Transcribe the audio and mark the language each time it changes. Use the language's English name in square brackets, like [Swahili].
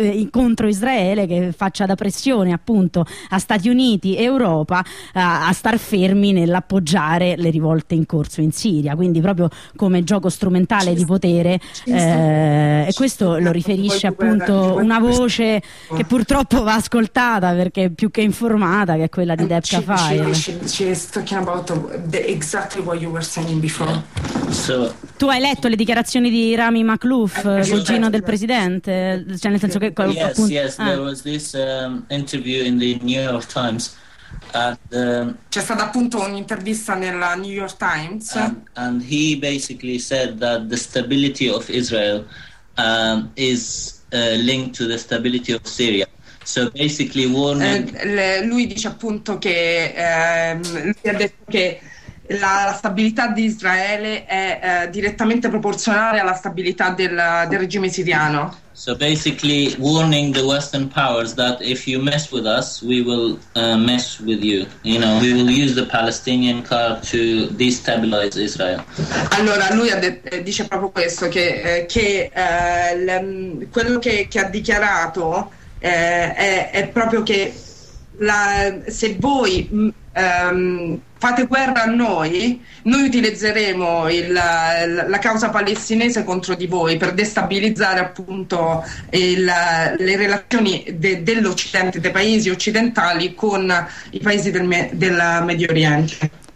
[Italian] contro Israele, che faccia da pressione appunto a Stati Uniti e Europa a star fermi nell'appoggiare le rivolte in corso in Siria, quindi proprio come gioco strumentale di potere. E questo lo riferisce appunto una voce che purtroppo va ascoltata, perché più che informata, che è quella di Debka File. [English] She's talking about exactly what you were saying before. So, [Italian] tu hai letto le dichiarazioni di Rami Makhlouf, cugino del presidente? Cioè, nel senso che [English] there was this interview in the New York Times. [Italian] C'è stata appunto un'intervista nella New York Times. [English] And he basically said that the stability of Israel is linked to the stability of Syria. So basically warning. [Italian] Lui dice appunto che lui ha detto che la stabilità di Israele è direttamente proporzionale alla stabilità del regime siriano. [English] So basically warning the Western powers that if you mess with us, we will mess with you. You know, we will use the Palestinian card to destabilize Israel. [Italian] Allora lui dice proprio questo, quello che ha dichiarato è proprio che se voi fate guerra a noi utilizzeremo la causa palestinese contro di voi per destabilizzare appunto le relazioni dell'Occidente, dei paesi occidentali con i paesi del Medio Oriente.